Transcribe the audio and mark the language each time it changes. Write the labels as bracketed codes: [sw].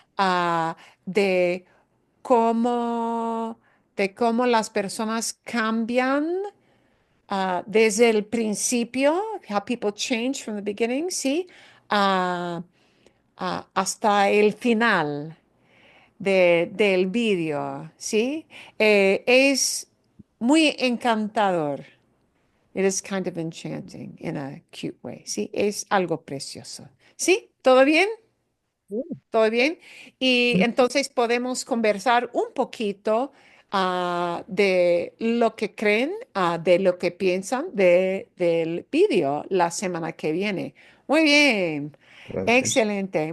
[es] Ah, de cómo, de cómo las personas cambian desde el principio, [en] how people change from the beginning, [es] ¿sí? Ah, hasta el final del vídeo, ¿sí? Es muy encantador. [en] It is kind of enchanting in a cute way. [es] Sí, es algo precioso. ¿Sí? ¿Todo bien? ¿Todo bien? Y entonces podemos conversar un poquito de lo que creen, de lo que piensan del vídeo la semana que viene. Muy bien. Gracias. Excelente.